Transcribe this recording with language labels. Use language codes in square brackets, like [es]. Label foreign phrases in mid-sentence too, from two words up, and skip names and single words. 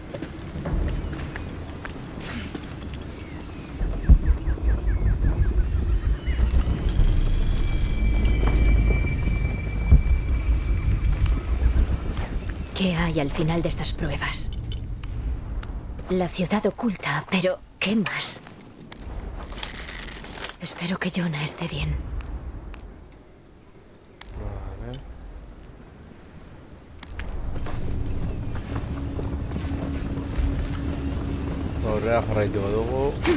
[es] ¿Qué hay al final de estas pruebas? La ciudad oculta, pero ¿qué más? Espero que Jonah esté bien. Vale. [eu] Aurrera jarraituko dugu.